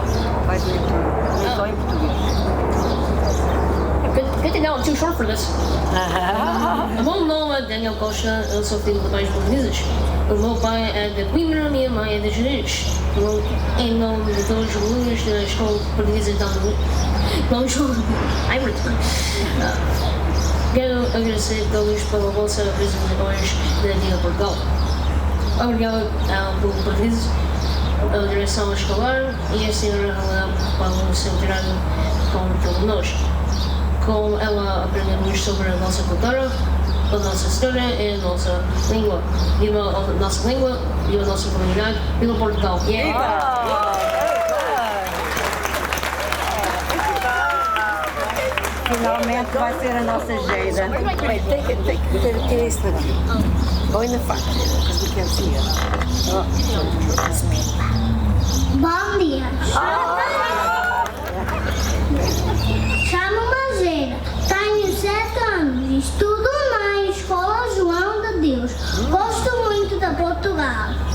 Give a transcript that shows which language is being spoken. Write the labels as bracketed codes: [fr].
[en] Good to know I'm too short for this. I'm only know [pt] Daniel Costa, eu sou filho de pais portugueses. O meu pai é de Coimbra, a minha mãe é de Jerez. Em nome de todos os alunos da Escola Portuguesa Dom João. Quero agradecer a todos pela vossa apresentações da Dia Portugal. Obrigado ao povo português, à direção escolar e à senhora pelo seu cuidado com todos nós. Com ela aprendemos sobre a nossa cultura, a nossa história e a nossa língua. Viva a nossa língua, viva a nossa comunidade, viva Portugal. Finalmente vai ser a nossa Geida. [en] Wait, take it. Go in the front, because we can't see it. [pt] Bom dia. Chamo-me Magera, tenho 7 anos e estudo na Escola João de Deus. Gosto muito da Portugal.